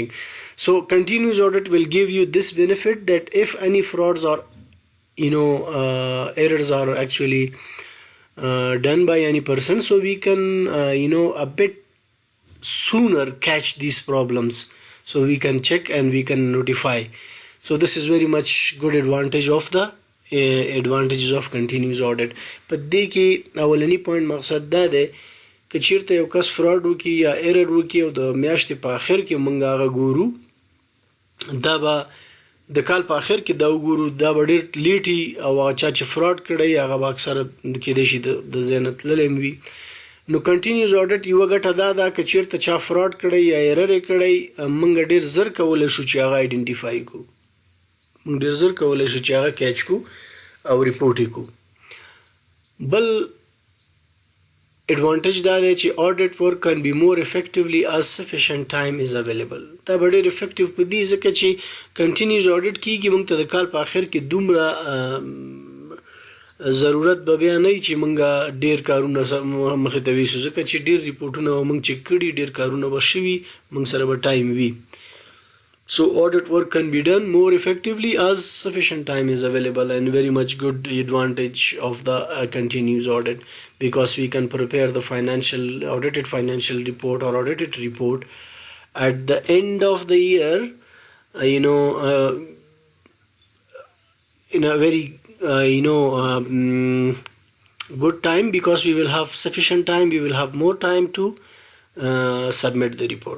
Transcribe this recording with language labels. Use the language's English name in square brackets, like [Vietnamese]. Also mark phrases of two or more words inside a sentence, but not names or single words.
[English] So continuous audit will give you this benefit that if any frauds or errors are actually done by any person, so we can a bit sooner catch these problems, so we can check and we can notify. So this is very much good advantage of the advantages of continuous audit. [Pashto] په دې کې اولنی پوینټ مقصد دا دی که چیرته یو کس فراډ وکړي یا ایرر وکړي او د میاشتې په آخر کې موږ هغه ګورو، دا به د کال په آخر کې دا وګورو، دا به ډېر لیټي او هغه چا چې فراډ کړی هغه به اکثره کیدای شي د ذهن نه تللی هم وي. نو [English] continuous audit [Pashto] یوه ګټه دا ده که چیرته چا فراډ کړی یا ایرر یې کړی موږ ډېر زر کولی شو چې هغه آیډنټیفای کړو، موږ ډېر زر کولی شو چې هغه کیچ کړو او ریپورټ یې کړو. بل advantage دا دی چې [English] audit work can be more effectively as sufficient time is available. [Pashto] دا به ډېر effective په دې ځکه چې [English] continuous audit [Pashto] کیږي موږ ته د کال په آخر کې دومره ضرورت به بیا نه چې موږ ډېر کارونه مخې ته ویسو ځکه چې ډېر ریپورټونه به موږ چیک کړي ډېر کارونه به شوي موږ سره به ټایم وي. [English] So audit work can be done more effectively as sufficient time is available, and very much good advantage of the continuous audit, because we can prepare the audited financial report or audited report at the end of the year, in a very good time, because we will have sufficient time, we will have more time to submit the report.